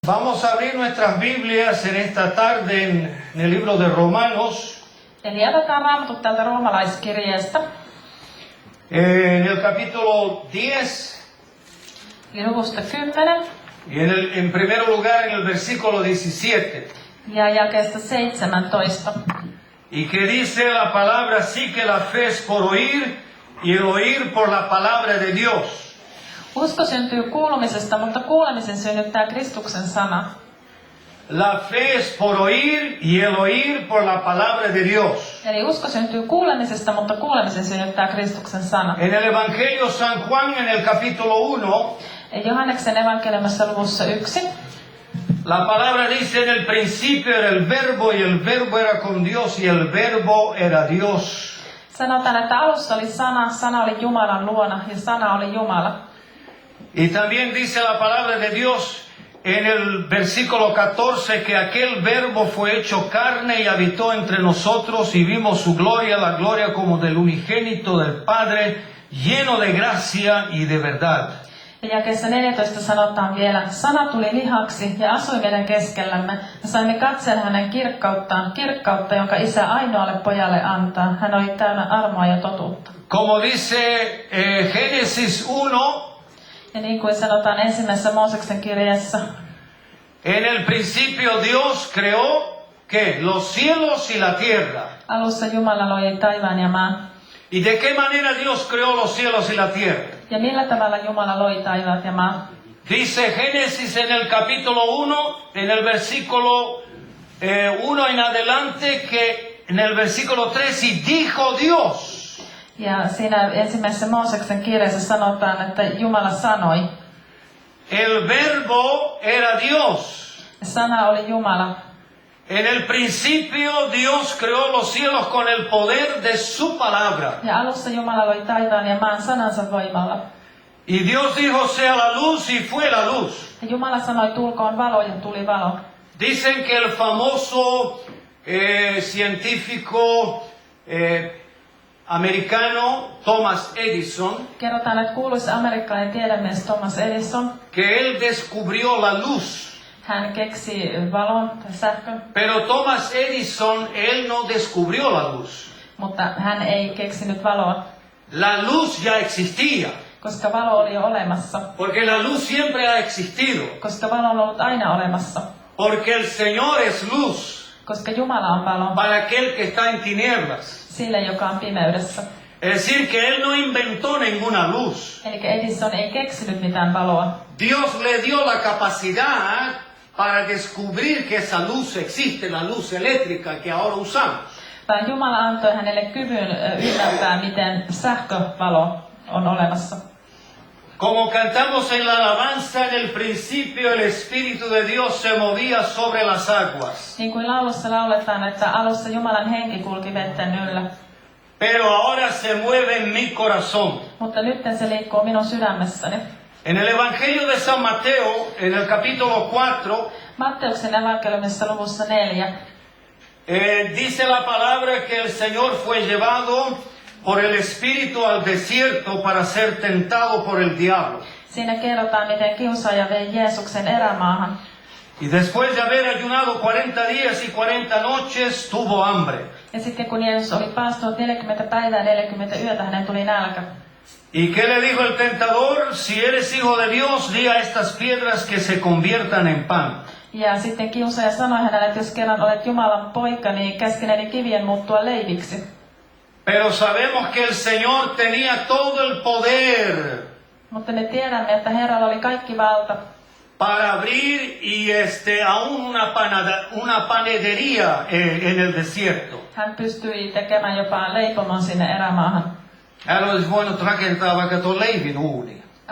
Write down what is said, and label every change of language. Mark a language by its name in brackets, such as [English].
[Spanish] Vamos a abrir nuestras Biblias en esta tarde en el libro de Romanos, [Finnish] Eli avataan Raamatut täältä roomalaiskirjeestä, [Spanish] en el capítulo 10 [Finnish] eli luvusta 10 [Spanish] y en primer lugar en el versículo 17. [Finnish] ja jakeesta 17. [Spanish] Y que dice la palabra así que la fe es por oír y el oír por la palabra de Dios. [Finnish] Usko syntyy kuulumisesta, mutta kuulemisen synnyttää Kristuksen sana. [Spanish] La fe es por oír y el oír por la palabra de Dios. [Finnish] Eli usko syntyy kuulemisesta, mutta kuulemisen synnyttää Kristuksen sana. [Spanish] En el Evangelio San Juan en el capítulo 1, [Finnish] Johanneksen evankeliumissa luvussa 1. [Spanish] la palabra dice en el principio era el verbo y el verbo era con Dios y el verbo era Dios. [Finnish] Sanotaan, että alussa oli sana, sana oli Jumalan luona ja sana oli Jumala. [Spanish] Y también dice la palabra de Dios en el versículo 14 que aquel verbo fue hecho carne y habitó entre nosotros y vimos su gloria, la gloria como del unigénito del Padre, lleno de gracia y de verdad. [Finnish] Ja jakeessa 14 sanotaan vielä, sana tuli lihaksi ja asui meidän keskellämme. Me saimme katsella hänen kirkkauttaan, kirkkautta, jonka Isä ainoalle pojalle antaa. Hän oli täynnä armoa ja totuutta. [Spanish] Como dice Génesis 1, [Finnish] Ja niin kuin sanotaan ensimmäisessä Mooseksen kirjeessä, [Spanish] en el principio Dios creó ¿qué? Los cielos y la tierra. [Finnish] alussa Jumala loi taivaan ja maan. [Spanish] ¿Y de qué manera Dios creó los cielos y la tierra? [Finnish] Ja millä tavalla Jumala loi taivaat ja maan? [Spanish] Dice Génesis en el capítulo 1, en el versículo 1 en adelante, que en el versículo 3, y dijo Dios. [Finnish] Ja siinä ensimmäisessä Mooseksen kirjeessä sanotaan, että Jumala sanoi. [Spanish] El verbo era Dios. [Finnish] Sana oli Jumala. [Spanish] En el principio Dios creó los cielos con el poder de su palabra. [Finnish] Ja alussa Jumala loi taivaan ja maan sanansa voimalla. [Spanish] Y Dios dijo, sea la luz, y fue la luz. [Finnish] Ja Jumala sanoi, tulkoon valo, ja tuli valo. [Spanish] Dicen que el famoso científico americano Thomas Edison, [Finnish] Kerrotaan, että kuuluisa amerikkalainen tiedemies Thomas Edison, [Spanish] que él descubrió la luz. [Finnish] hän keksi valon tai sähkön, [Spanish] Pero Thomas Edison, él no descubrió la luz. [Finnish] mutta hän ei keksinyt valoa, [Spanish] La luz ya existía, [Finnish] koska valo oli jo olemassa. [Spanish] porque la luz siempre ha existido, [Finnish] Koska valo on ollut aina olemassa. [Spanish] porque el Señor es luz [Finnish] Koska Jumala on valo [Spanish] para aquel que está en tinieblas. [Finnish] sille, joka on pimeydessä. [Spanish] Es decir, que él no inventó ninguna luz. [Finnish] Eli Edison ei keksinyt mitään valoa. [Spanish] Dios le dio la capacidad para descubrir que esa luz existe, la luz eléctrica que ahora usamos. [Finnish] Vaan Jumala antoi hänelle kyvyn ymmärtää, miten sähkövalo on olemassa. [Spanish] Como cantamos en la alabanza, en el principio el Espíritu de Dios se movía sobre las aguas. [Finnish] Niin kuin laulussa lauletaan, että alussa Jumalan henki kulki vetten yllä. [Spanish] Pero ahora se mueve en mi corazón. [Finnish] Mutta nyt se liikkuu minun sydämessäni. [Spanish] En el Evangelio de San Mateo, en el capítulo 4, [Finnish] Matteuksen evankeliumissa luvussa 4. [Spanish] dice la palabra que el Señor fue llevado por el Espíritu al desierto para ser tentado por el diablo. [Finnish] Siinä kerrotaan, miten kiusaaja vei Jeesuksen erämaahan. [Spanish] Y después de haber ayunado 40 días y 40 noches, tuvo hambre. [Finnish] Ja sitten kun Jeesus oli paastunut 40 päivää 40 yötä, hänen tuli nälkä. [Spanish] ¿Y qué le dijo el tentador? Si eres hijo de Dios, di a estas piedras que se conviertan en pan. [Finnish] Ja sitten kiusaaja sanoi hänelle, että jos kerran olet Jumalan poika, niin käski näiden kivien muuttua leiviksi. [Spanish] Pero sabemos que el Señor tenía todo el poder [Finnish] Mutta me tiedämme, että Herralla oli kaikki valta. [Spanish] para abrir y aún una panadería en el desierto. [Finnish] Hän pystyi tekemään jopa leipomon sinne erämaahan. Hän olisi voinut rakentaa vaikka tuon leivinuuni.